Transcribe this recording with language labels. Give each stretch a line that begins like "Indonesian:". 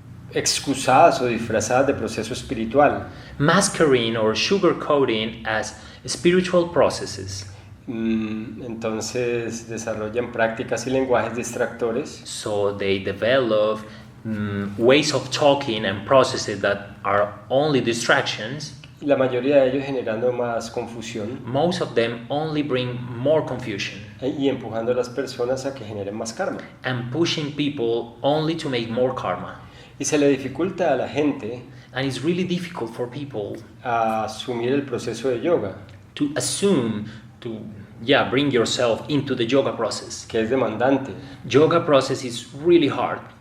Spanish: excusadas o disfrazadas de proceso espiritual.
English: masquerading or sugarcoating as spiritual processes.
Spanish: Entonces desarrollan prácticas y lenguajes distractores
English: So they develop ways of talking and processes that are only distractions,
Spanish: y la mayoría de ellos generando más confusión
English: most of them only bring more confusion
Spanish: y empujando a las personas a que generen más karma.
English: and pushing people only to make more karma.
Spanish: Y se le dificulta a la gente
English: And it's really difficult for people
Spanish: a asumir el proceso de yoga,
English: to assume to bring yourself into the yoga process.
Spanish: que es demandante,
English: Yoga process is really hard.